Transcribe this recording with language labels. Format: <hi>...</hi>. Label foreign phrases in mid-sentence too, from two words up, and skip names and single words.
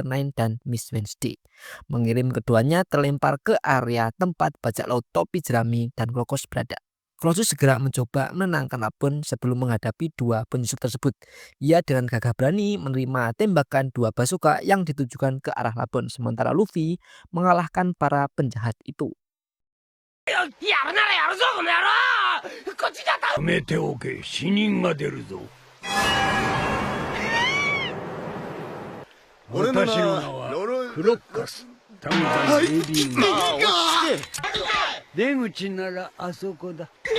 <id>Nine dan Miss Wednesday, mengirim keduanya terlempar ke area tempat bajak laut topi jerami dan Crocus berada. Crocus segera mencoba menenangkan Labon sebelum menghadapi dua penyusup tersebut. Ia dengan gagah berani menerima tembakan dua bazooka yang ditujukan ke arah Labon, sementara Luffy mengalahkan para penjahat itu.</id> <ja>やるならやるぞこの野郎こっちじゃやめておけ死人が出るぞ俺の名私の名はクロッカスタムザン AB 出口ならあそこだ</ja>